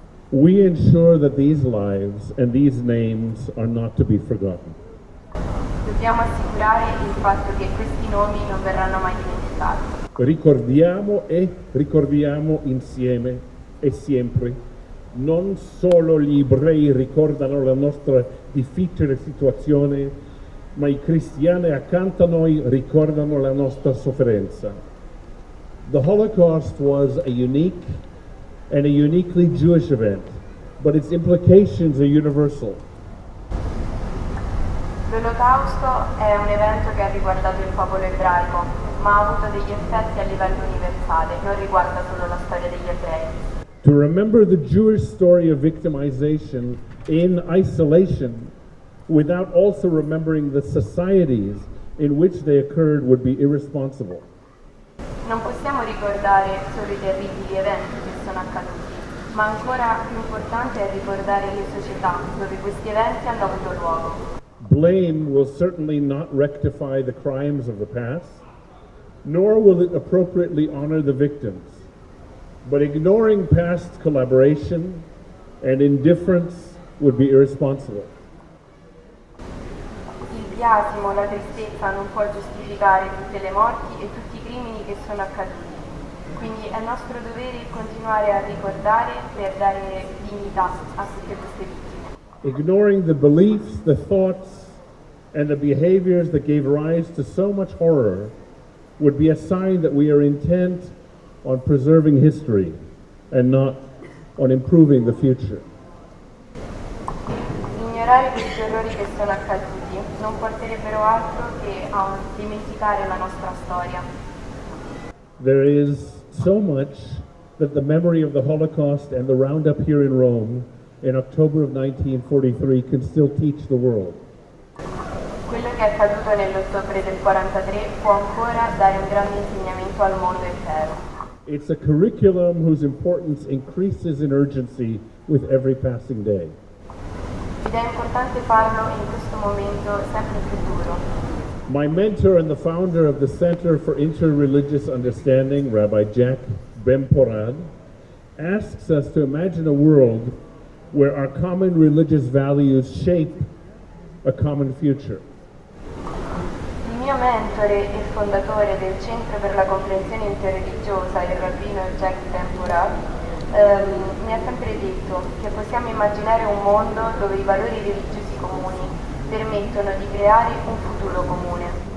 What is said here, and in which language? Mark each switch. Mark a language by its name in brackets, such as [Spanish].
[English] We ensure that these lives and these names are not to be forgotten. [Italian] Dobbiamo assicurare il fatto che questi nomi non verranno mai dimenticati. Ricordiamo insieme e sempre. Non solo gli ebrei ricordano la nostra difficile situazione, ma i cristiani accanto a noi ricordano la nostra sofferenza. [English] The Holocaust was a unique and a uniquely Jewish event, but its implications are universal. [Italian] L'Olocausto è un evento che ha riguardato il popolo ebraico, ma ha avuto degli effetti a livello universale, non riguarda solo la storia degli ebrei. [English] To remember the Jewish story of victimization in isolation without also remembering the societies in which they occurred would be irresponsible. [Italian] Non possiamo ricordare solo i terribili eventi che sono accaduti, ma ancora più importante è ricordare le società dove questi eventi hanno avuto luogo. [English] Blame will certainly not rectify the crimes of the past, nor will it appropriately honor the victims. But ignoring past collaboration and indifference would be irresponsible. [Italian] Il biasimo, la tristezza non può giustificare tutte le morti e tutti i crimini che sono accaduti. Quindi è nostro dovere continuare a ricordare per dare dignità a tutte queste vittime. [English] Ignoring the beliefs, the thoughts, and the behaviors that gave rise to so much horror would be a sign that we are intent on preserving history and not on improving the future. [Italian] Ignorare questi errori che sono accaduti non porterebbero altro che a dimenticare la nostra storia. [English] There is so much that the memory of the Holocaust and the roundup here in Rome in October of 1943 can still teach the world. [Italian] Quello che è accaduto nell'ottobre del 43 può ancora dare un grande insegnamento al mondo intero. [English] It's a curriculum whose importance increases in urgency with every passing day. [Italian] Ed è importante farlo in questo momento sempre più duro. [English] My mentor and the founder of the Center for Interreligious Understanding, Rabbi Jack Ben-Porad, asks us to imagine a world where our common religious values shape a common future. [Italian] Il mio mentore e fondatore del Centro per la Comprensione Interreligiosa, il rabbino Jack Ben-Porad, mi ha sempre detto che possiamo immaginare un mondo dove i valori religiosi comuni permettono di creare un futuro comune.